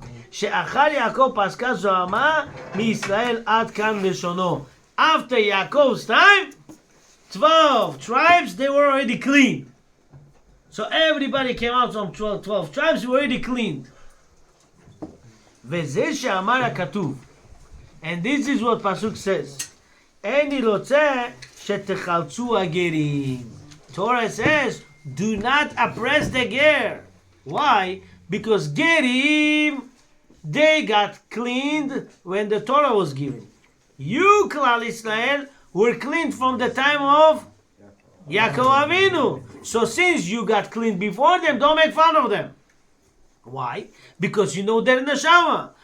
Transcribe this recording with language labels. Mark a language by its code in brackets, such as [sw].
[he] She'achar Yaakov paska zo'ama mi-Israel ad kan leshono. [en] After Yaakov's time, 12 tribes, they were already clean. So everybody came out from 12 tribes, were already cleaned. [he] וזה שאמר הכתוב, [en] and this is what Pasuk says, [he] איני רוצה שתחלצו הגרים. [en] Torah says, do not oppress the ger. Why? Because gerim, they got cleaned when the Torah was given. You, Klal Israel, were cleaned from the time of Yaakov Avinu. So since you got cleaned before them, don't make fun of them. Why? Because you know their neshama.